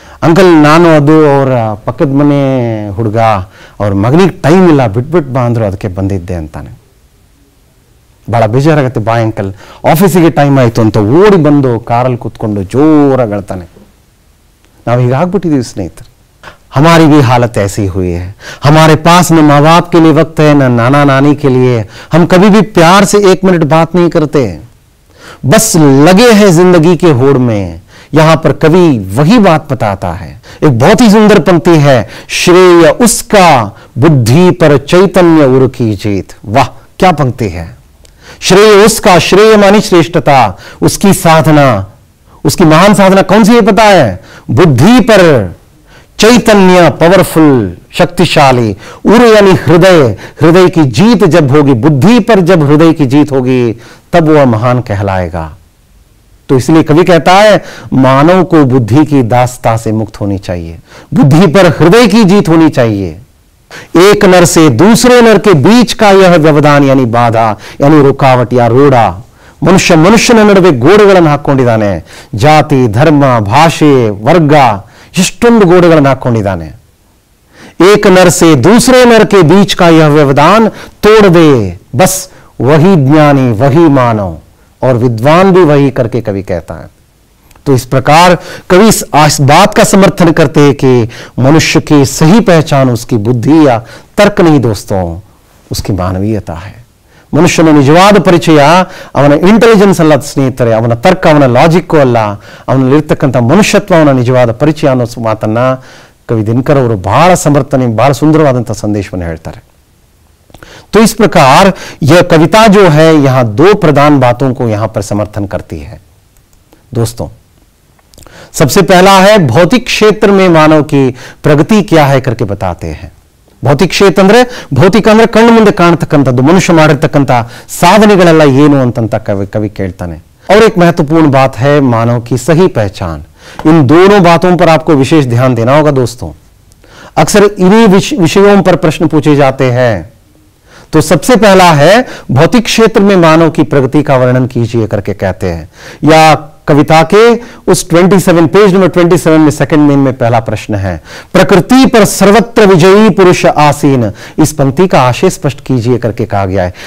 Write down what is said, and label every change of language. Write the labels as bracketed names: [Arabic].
[Kannada] Uncle ನಾನು ಅದು ಅವರ ಪಕ್ಕದ ಮನೆ ಹುಡುಗ, ಅವ್ರ ಮಗನಿಗೆ ಟೈಮ್ ಇಲ್ಲ, ಬಿಟ್ಬಿಟ್ಟು ಬಾ ಅಂದ್ರು, ಅದಕ್ಕೆ ಬಂದಿದ್ದೆ ಅಂತಾನೆ. ಭಾಳ ಬೇಜಾರಾಗತ್ತೆ. ಬಾ ಅಂಕಲ್, ಆಫೀಸಿಗೆ ಟೈಮ್ ಆಯಿತು ಅಂತ ಓಡಿ ಬಂದು ಕಾರಲ್ಲಿ ಕೂತ್ಕೊಂಡು ಜೋರಾಗಿ ಅಳ್ತಾನೆ. ನಾವು ಹೀಗಾಗ್ಬಿಟ್ಟಿದ್ದೀವಿ ಸ್ನೇಹಿತರೆ. [Hindi] हमारी भी हालत ऐसी हुई है. हमारे पास न माँ बाप के लिए वक्त है, न नाना नानी के लिए. हम कभी भी प्यार से 1 मिनट बात नहीं करते, बस लगे हैं जिंदगी के होड़ में. यहां पर कवि वही बात बताता है. एक बहुत ही सुंदर पंक्ति है, श्रेय उसका बुद्धि पर चैतन्य उर की जीत. वाह क्या पंक्ति है. श्रेय उसका, श्रेय मानी श्रेष्ठता, उसकी साधना, उसकी महान साधना कौन सी है पता है? बुद्धि पर चैतन्य, पावरफुल, शक्तिशाली. उर यानी हृदय, हृदय की जीत जब होगी, बुद्धि पर जब हृदय की जीत होगी, तब वह महान कहलाएगा. तो इसलिए कवि कहता है, मानव को बुद्धि की दासता से मुक्त होनी चाहिए, बुद्धि पर हृदय की जीत होनी चाहिए. एक नर से दूसरे नर के बीच का यह व्यवधान यानी बाधा, यानी रुकावट या रोड़ा. [Kannada] ಮನುಷ್ಯನ ನಡುವೆ ಗೋಡೆಗಳನ್ನು ಹಾಕೊಂಡಿದ್ದಾನೆ. ಜಾತಿ, ಧರ್ಮ, ಭಾಷೆ, ವರ್ಗ, ಎಷ್ಟೊಂದು ಗೋಡೆಗಳನ್ನು ಹಾಕೊಂಡಿದ್ದಾನೆ. [Hindi] एक नर से दूसरे नर के बीच का यह व्यवधान तोड़ दे, बस वही ज्ञानी, वही मानव और विद्वान भी वही करके कवि कहता है। तो इस प्रकार कवि इस बात का समर्थन करते हैं कि मनुष्य की सही पहचान उसकी बुद्धि या तर्क नहीं दोस्तों, उसकी मानवीयता है। [Kannada] ಮನುಷ್ಯನ ನಿಜವಾದ ಪರಿಚಯ ಅವನ ಇಂಟೆಲಿಜೆನ್ಸ್ ಅಲ್ಲ ಸ್ನೇಹಿತರೆ, ಅವನ ತರ್ಕ, ಅವನ ಲಾಜಿಕ್ ಅಲ್ಲ, ಅವನಲ್ಲಿರ್ತಕ್ಕಂಥ ಮನುಷ್ಯತ್ವ, ಅವನ ನಿಜವಾದ ಪರಿಚಯ ಅನ್ನೋ ಮಾತನ್ನ ಕವಿ ದಿನಕರ್ ಅವರು ಬಹಳ ಸಮರ್ಥನೆ, ಬಹಳ ಸುಂದರವಾದಂತಹ ಸಂದೇಶವನ್ನು ಹೇಳ್ತಾರೆ। [Hindi] तो इस प्रकार यह कविता जो है यहां दो प्रधान बातों को यहां पर समर्थन करती है दोस्तों। सबसे पहला है भौतिक क्षेत्र में मानव की प्रगति क्या है करके बताते हैं। [Kannada] ಭೌತಿಕ ಕ್ಷೇತ್ರ ಅಂದ್ರೆ ಭೌತಿಕ ಅಂದ್ರೆ ಕಣ್ಣು ಮುಂದೆ ಕಾಣತಕ್ಕಂಥದ್ದು, ಮನುಷ್ಯ ಮಾಡಿರ್ತಕ್ಕಂಥ ಸಾಧನೆಗಳೆಲ್ಲ ಏನು ಅಂತಂತ कवि ಕೇಳ್ತಾನೆ। [Hindi] और एक महत्वपूर्ण बात है मानव की सही पहचान। इन दोनों बातों पर आपको विशेष ध्यान देना होगा दोस्तों। अक्सर इन्हीं विषयों पर प्रश्न पूछे जाते हैं। तो सबसे पहला है भौतिक क्षेत्र में मानव की प्रगति का वर्णन कीजिए करके कहते हैं, या कविता के उस 27 पेज नंबर 27 में सेकंड मेन में पहला प्रश्न है, प्रकृति पर सर्वत्र विजयी पुरुष आसीन, इस पंक्ति का आशय स्पष्ट कीजिए करके कहा गया है।